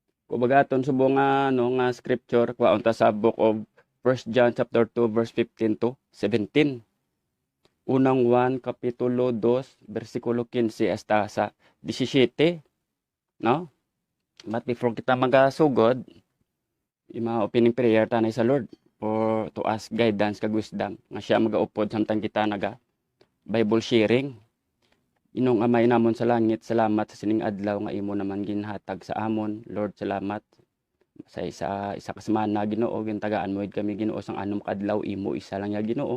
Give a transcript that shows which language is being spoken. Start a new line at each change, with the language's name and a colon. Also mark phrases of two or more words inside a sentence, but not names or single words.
Hiligaynon: Kumbaga aton subong nga nga scripture kwaon ta sa
English: book of 1 John chapter 2 verse 15 to 17.
Hiligaynon: Unang 1 kapitulo 2 bersikulo 15 hasta sa 17, no?
English: But before
Hiligaynon: kita magasugod, ima
English: opening prayer
Hiligaynon: tanay sa Lord
English: for to ask guidance
Hiligaynon: kag wisdom nga siya magaupod samtang kita naga Bible sharing. Inong Amay namon sa langit, salamat sa sining adlaw nga imo naman ginhatag sa amon. Lord, salamat sa isa ka semana Ginoo, gintagaan mo kami Ginoo sang anom ka adlaw imo isa lang ya Ginoo.